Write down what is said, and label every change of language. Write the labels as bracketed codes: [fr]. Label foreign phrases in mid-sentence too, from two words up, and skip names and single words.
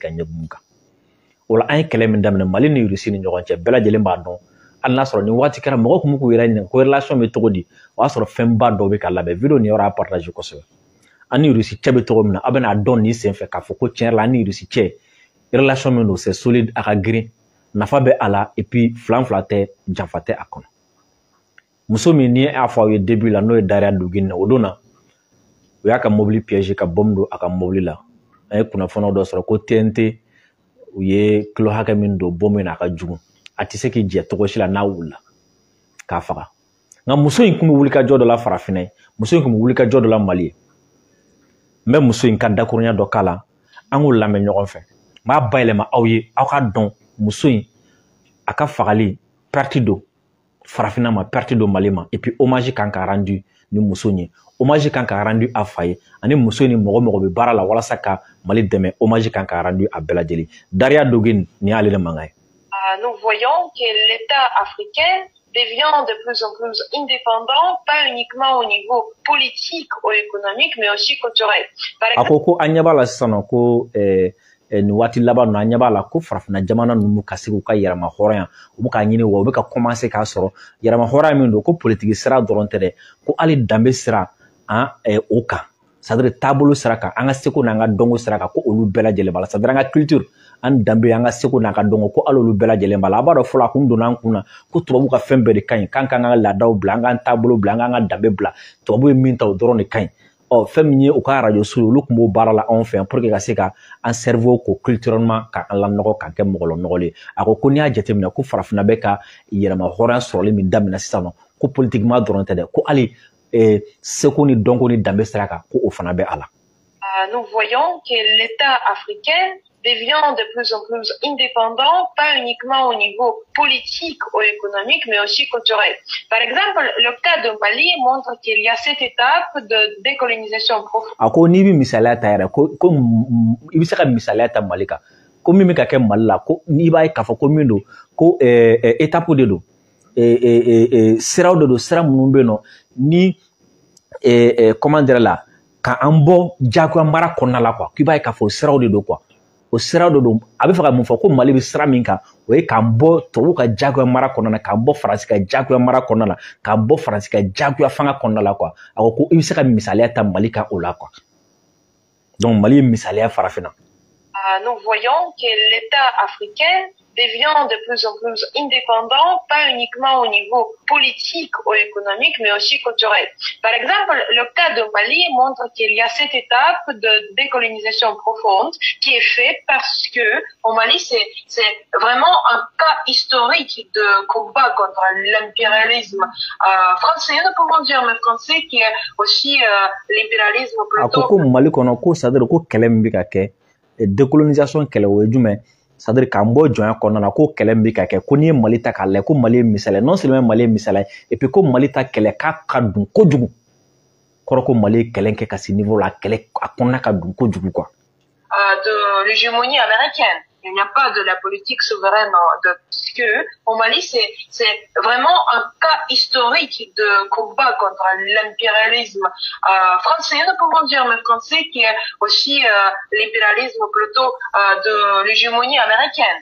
[bm] ka ɲɛkumu kan o la an ye kɛlɛ min daminɛ Mali ni Russie ni ɲɔgɔn cɛ bɛɛ lajɛlen b'a dɔn hali n'a sɔrɔ ni waati kɛra mɔgɔ kun bɛ k'u yɛrɛ ɲininka ko relation bɛ cogo di o y'a sɔrɔ fɛnba dɔw bɛ ka labɛn video nin yɔrɔ y'a partage kosɛbɛ an ni Russie cɛ bɛ cogo min na a bɛna dɔn nin sen fɛ k'a fɔ ko tiɲɛ yɛrɛ la an ni Russie cɛ relation min don [fr] c'est solide [bm] a ka girin nafa bɛ a la [fr] et puis [bm] filan tɛ janfa tɛ a kɔnɔ muso min ni y'a fɔ aw ye début la n'o ye Dariya Dugin na o don na o y'a ka mobili piège ka bombe don a ka mobili la an ye kunnafoniyaw dɔ sɔrɔ ko TNT u ye kilo hakɛ min don bombe na a ka jugu a tɛ se k'i jɛ cogo si la n'a wulila k'a faga nka muso in tun bɛ wuli ka jɔ dɔ la farafinna ye muso in tun bɛ wuli ka jɔ dɔ la Mali ye n bɛ muso in ka dakurunya dɔ k'a la an k'o lamɛn ɲɔgɔn fɛ n b'a bayɛlɛma aw ye aw ka dɔn muso in a ka fagali perte don farafinna ma perte don Mali ma [fr] et puis hommage [bm] kan ka rendu ni muso in ye hommage kan ka rendu a fa ye ani muso ni mɔgɔ bɛ baara la walasa ka Mali dɛmɛ hommage kan ka rendu a bɛɛ lajɛlen Dariya Dugin ni y'ale de mankan ye. [fr] Nous voyons que l'État africain devient de plus en plus indépendant, pas uniquement au niveau politique ou économique, mais aussi culturel. [bm] A ko ko an ɲɛ b'a la sisan nɔ ko nin waati laban ninnu an ɲɛ b'a la ko farafinna jamana ninnu ka se k'u ka yɛrɛma hɔrɔnya u bɛ k'a ɲini wa u bɛ ka commencer k'a sɔrɔ yɛrɛma hɔrɔnya min don ko politiki sira dɔrɔn tɛ dɛ ko hali danbe sira o kan c'est-à-dire taabolo sira kan an ka seko n'an ka dɔnko sira kan ko olu bɛɛ lajɛlen b'a la c'est-à-dire an ka culture an danbe an ka seko n'an ka dɔnko ko hali olu bɛɛ lajɛlen b'a la a b'a dɔn fɔlɔ a kun donna an kun na ko tubabu ka fɛn bɛɛ de ka ɲi k'an k'an ka laadaw bila an k'an taabolo bila an k'an ka danbe bila tubabu ye min ta o dɔrɔn de ka ɲi fɛn min ye u ka radio so olu tun b'o baara la anw fɛ yan [fr] pour que [bm] ka se ka an cerveau ko culturellement ka an lanɔgɔ k'an kɛ mɔgɔlɔnɔgɔlen a ko n'i y'a jateminɛ ko farafinna bɛ ka yɛrɛma hɔrɔnya sɔrɔli min daminɛ sisan nɔ ko politiquement dɔrɔn tɛ dɛ ko hali seko ni dɔnko ni danbe sira kan ko o fana bɛ a la. [fr] Nous voyons que l'État africain devient de plus en plus indépendant, pas uniquement au niveau politique ou économique, mais aussi culturel. Par exemple, le cas de Mali montre qu'il y a cette étape de décolonisation profonde. [bm] Ako ni bi misaliya ta yɛrɛ ko i bɛ se ka misaliya ta Mali kan ko min bɛ ka kɛ Mali la ko n'i b'a ye k'a fɔ ko min don ko [fr] étape de [bm] don siraw de don sira minnu bɛ yen nɔ ni [fr] comment dire [bm] la k'an bɔ jagoya mara kɔnɔna la quoi k'i b'a ye k'a fɔ siraw de don quoi o siraw de don a bɛ fɛ ka mun fɔ ko Mali bɛ sira min kan o ye k'an bɔ tubabu ka jagoya mara kɔnɔna na k'an bɔ Faransi ka jagoya mara kɔnɔna na k'an bɔ Faransi ka jagoya fanga kɔnɔna la quoi a ko i bɛ se ka misaliya ta Mali kan o la quoi donc Mali ye misaliya farafinna. [fr] nous voyons que l'État africain devient de plus en plus indépendant, pas uniquement au niveau politique ou économique, mais aussi culturel. Par exemple, le cas de Mali montre qu'il y a cette étape de décolonisation profonde qui est faite parce que au Mali, c'est vraiment un cas historique de combat contre l'impérialisme français, nous pouvons dire, mais français qui est aussi l'impérialisme plutôt... [bm] Akoko Mali kono ko sadere ko kɛlɛ min bɛ ka kɛ décolonisation kɛlɛ o ye jumɛn c'est-à-dire k'an bɔ jɔnya kɔnɔna na ko kɛlɛ min bɛ ka kɛ ko n'i ye Mali ta k'a lajɛ ko Mali ye misaliya [fr] non seulement [bm] Mali ye misaliya [fr] et puis [bm] ko Mali ta kɛlɛ k'a ka dun kojugu kɔrɔ ko Mali ye kɛlɛ kɛ ka se niveau la kɛlɛ a kɔnɔna ka dun kojugu quoi. [fr] De l'hégémonie américaine. Il n'y a pas de la politique souveraine parce que au Mali, c'est vraiment un cas historique de combat contre l'impérialisme français, nous pouvons dire, mais français qui est aussi l'impérialisme plutôt de l'hégémonie américaine.